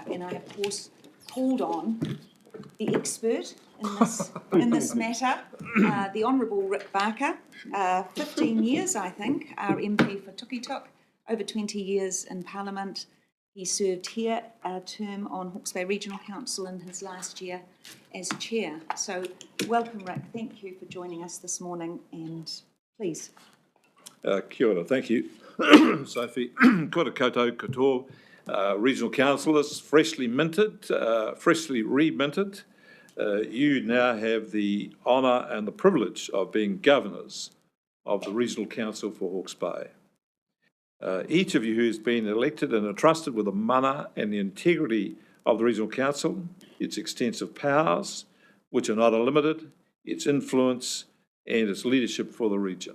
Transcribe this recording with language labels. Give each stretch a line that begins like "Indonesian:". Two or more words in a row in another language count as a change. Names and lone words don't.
English: And I, of course, called on the expert in this matter, the Honourable Rick Barker, 15 years, I think, our MP for Tukituk. Over 20 years in Parliament. He served here a term on Hawke's Bay Regional Council in his last year as chair. So welcome, Rick. Thank you for joining us this morning, and please.
Māori: Kia ora,
English: thank you, Sophie.
Māori: Kia ora koutou katoa,
English: regional councillors, freshly re-minted. You now have the honour and the privilege of being governors of the Regional Council for Hawke's Bay. Each of you who has been elected and entrusted with the mana and the integrity of the Regional Council, its extensive powers, which are not unlimited, its influence and its leadership for the region.